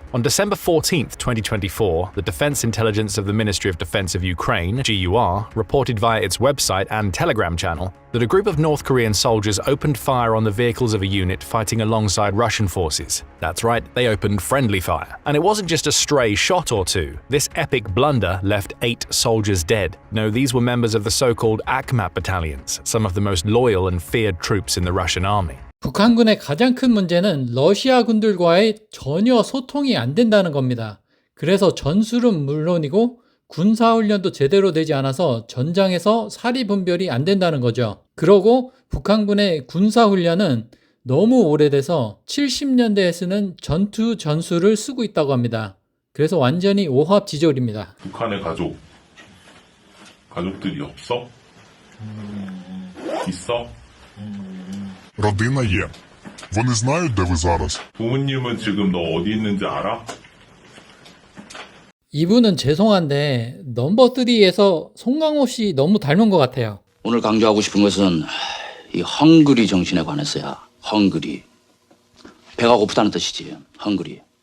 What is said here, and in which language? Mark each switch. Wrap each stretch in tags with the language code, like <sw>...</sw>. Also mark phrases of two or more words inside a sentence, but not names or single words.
<en>On December 14th, 2024, the Defense Intelligence of the Ministry of Defense of Ukraine, GUR, reported via its website and Telegram channel that a group of North Korean soldiers opened fire on the vehicles of a unit fighting alongside Russian forces. That's right, they opened friendly fire. And it wasn't just a stray shot or two. This epic blunder left 8 soldiers dead. No, these were members of the so-called Akhmat battalions, some of the most loyal and feared troops in the Russian army.</en> <ko>북한군의 가장 큰 문제는 러시아 군들과의 전혀 소통이 안 된다는 겁니다. 그래서 전술은 물론이고 군사훈련도 제대로 되지 않아서 전장에서 사리분별이 안 된다는 거죠. 그러고 북한군의 군사훈련은 너무 오래돼서 70년대에 쓰는 전투 전술을 쓰고 있다고 합니다. 그래서 완전히 오합지졸입니다. 북한의 가족들이 없어? 있어?</ko> <uk>Родина є. Вони знають, де ви зараз?</uk> <ko>부모님은 지금 너 어디 있는지 알아? 이분은 죄송한데 넘버 3에서 송강호 씨 너무 닮은 것 같아요. 오늘 강조하고 싶은 것은 이 헝그리 정신에 관해서야. 헝그리. 배가 고프다는 뜻이지. 헝그리.</ko>